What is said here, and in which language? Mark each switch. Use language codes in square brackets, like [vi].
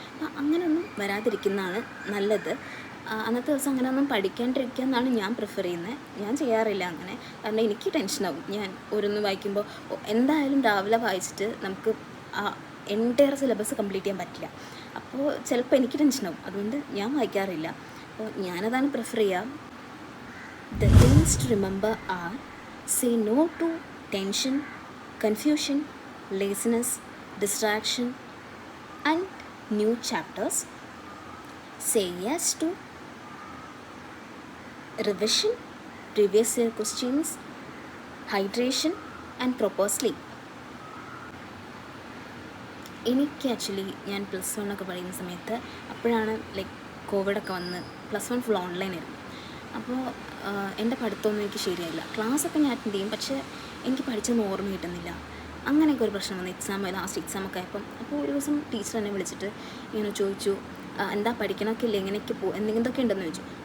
[ml] അപ്പോൾ അങ്ങനെയൊന്നും വരാതിരിക്കുന്നതാണ് നല്ലത്. അന്നത്തെ ദിവസം അങ്ങനെയൊന്നും പഠിക്കാണ്ടിരിക്കുക എന്നാണ് ഞാൻ പ്രിഫർ ചെയ്യുന്നത്. ഞാൻ ചെയ്യാറില്ല അങ്ങനെ, കാരണം എനിക്ക് ടെൻഷനാകും. ഞാൻ ഓരോന്ന് വായിക്കുമ്പോൾ എന്തായാലും രാവിലെ വായിച്ചിട്ട് നമുക്ക് ആ എൻറ്റയർ സിലബസ് കംപ്ലീറ്റ് ചെയ്യാൻ പറ്റില്ല. അപ്പോൾ ചിലപ്പോൾ എനിക്ക് ടെൻഷനാകും, അതുകൊണ്ട് ഞാൻ വായിക്കാറില്ല. അപ്പോൾ ഞാനതാണ് പ്രിഫർ ചെയ്യുക. [en] The things to remember are: say no to tension, confusion, laziness, distraction, and new chapters. Say yes to revision, previous year questions, hydration, and proper sleep. [ml] എനിക്ക് ആക്ച്വലി ഞാൻ +1 ഒക്കെ പഠിക്കുന്ന സമയത്ത് അപ്പോഴാണ് ലൈക്ക് കോവിഡൊക്കെ വന്ന് +1 ഫുൾ ഓൺലൈനായിരുന്നു. അപ്പോൾ എൻ്റെ പഠിത്തമൊന്നും എനിക്ക് ശരിയായില്ല. ക്ലാസ്സൊക്കെ ഞാൻ അറ്റൻഡ് ചെയ്യും, പക്ഷേ എനിക്ക് പഠിച്ചൊന്നും ഓർമ്മ കിട്ടുന്നില്ല. അങ്ങനെയൊക്കെ ഒരു പ്രശ്നം വന്നു. ലാസ്റ്റ് എക്സാമൊക്കെ ആയപ്പം. അപ്പോൾ ഒരു ദിവസം ടീച്ചർ എന്നെ വിളിച്ചിട്ട് ഇങ്ങനെ ചോദിച്ചു, എന്താ പഠിക്കണമൊക്കെ ഇല്ല, എങ്ങനെയൊക്കെ എന്തൊക്കെ ഉണ്ടെന്ന് ചോദിച്ചു.